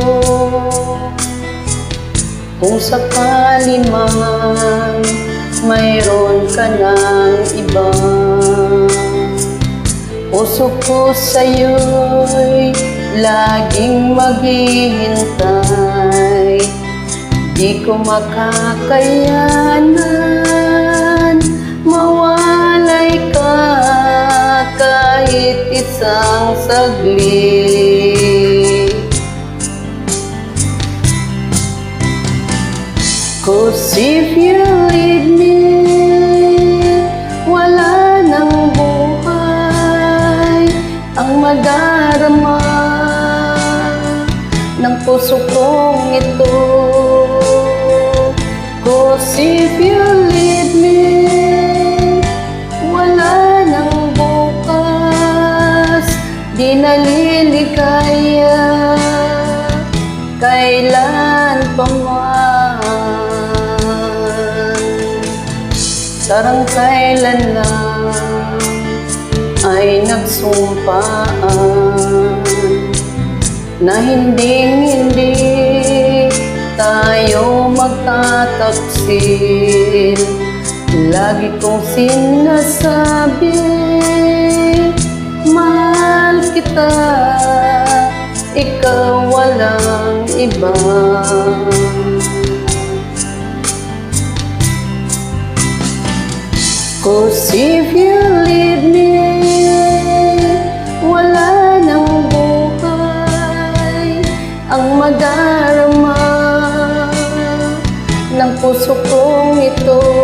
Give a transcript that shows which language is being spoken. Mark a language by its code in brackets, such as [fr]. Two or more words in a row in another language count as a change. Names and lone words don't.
[tl] Kung sakali man mayroon ka ng iba, puso ko sa'yo'y laging maghihintay. Di ko makakayanan mawalay ka kahit isang saglit. [en] 'Cause if you leave me, [tl] wala nang buhay ang madarama ng puso kong ito. [en] 'Cause if you leave me, [tl] wala nang bukas, di naliligaya kailan pa man. Sarang kailan lang ay nagsumpaan na hindi tayo magtataksil. Lagi kong sinasabi, mahal kita, ikaw walang iba. [en] Cause if you leave me, [tl] wala nang buhay ang madarama ng puso kong ito.